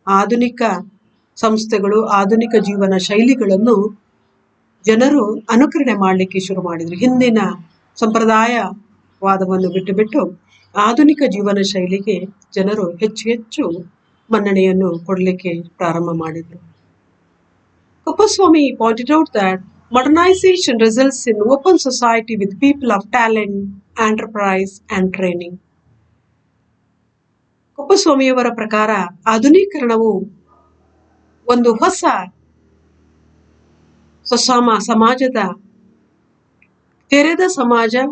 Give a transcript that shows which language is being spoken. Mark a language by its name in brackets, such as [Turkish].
[Kannada] ಆಧುನಿಕ ಸಂಸ್ಥೆಗಳು, ಆಧುನಿಕ ಜೀವನ ಶೈಲಿಗಳನ್ನು ಜನರು ಅನುಕರಣೆ ಮಾಡಲಿಕ್ಕೆ ಶುರು ಮಾಡಿದ್ರು. ಹಿಂದಿನ ಸಂಪ್ರದಾಯವಾದವನ್ನು ಬಿಟ್ಟು ಆಧುನಿಕ ಜೀವನ ಶೈಲಿಗೆ ಜನರು ಹೆಚ್ಚು ಮನ್ನಣೆಯನ್ನು ಕೊಡಲಿಕ್ಕೆ ಪ್ರಾರಂಭ ಮಾಡಿದರು. [English] Kuppuswamy pointed out that modernization results in open society with people of talent, enterprise and training. [Kannada] ಕುಪ್ಪಸ್ವಾಮಿಯವರ ಪ್ರಕಾರ ಆಧುನೀಕರಣವು ಒಂದು ಹೊಸ ಸಮಾಜದ ತೆರೆದ ಸಮಾಜ.